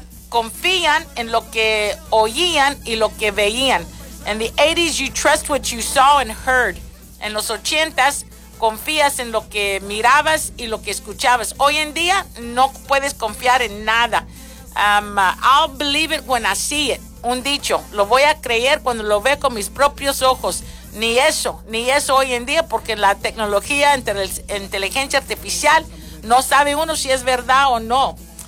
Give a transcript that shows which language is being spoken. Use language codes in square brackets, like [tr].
[es] Confían en lo que oían y lo que veían. [en] In the 80s, you trust what you saw and heard. [es] En los 80s, confías en lo que mirabas y lo que escuchabas. Hoy en día, no puedes confiar en nada. [en] I'll believe it when I see it. [es] Un dicho, lo voy a creer cuando lo veo con mis propios ojos. Ni eso hoy en día, porque la tecnología, inteligencia artificial, no sabe uno si es verdad o no.